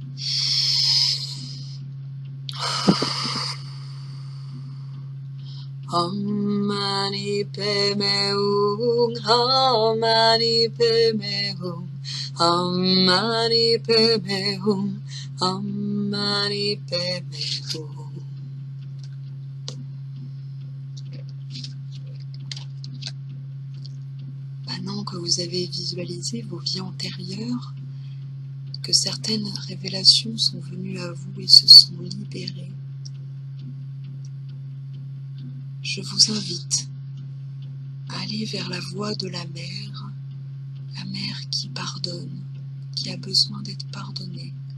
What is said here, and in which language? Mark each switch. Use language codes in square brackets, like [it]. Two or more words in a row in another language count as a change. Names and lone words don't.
[sa] Hum mani padme hum, hum mani padme hum, hum mani padme hum, hum mani padme hum. [fr] Maintenant que vous avez visualisé vos vies antérieures, que certaines révélations sont venues à vous et se sont libérées, je vous invite à aller vers la voie de la mère qui pardonne, qui a besoin d'être pardonnée.